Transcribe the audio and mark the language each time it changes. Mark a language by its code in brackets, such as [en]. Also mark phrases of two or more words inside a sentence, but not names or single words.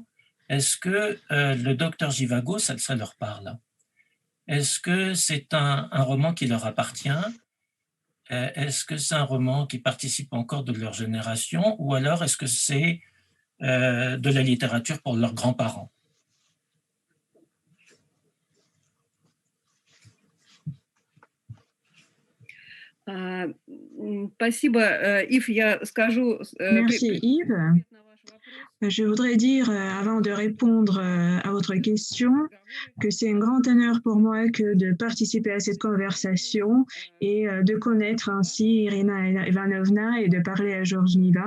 [fr] Est-ce que le docteur Zhivago, ça leur parle? Est-ce que c'est un roman qui leur appartient? Est-ce que c'est un roman qui participe encore de leur génération? Ou alors est-ce que c'est de la littérature pour leurs grands-parents? [ru] Спасибо, Ив, я скажу... [fr] Merci Yves. Je voudrais dire, avant de répondre à votre question, que c'est un grand honneur pour moi que de participer à cette conversation et de connaître ainsi Irina Ivanovna et de parler à Georges Niva.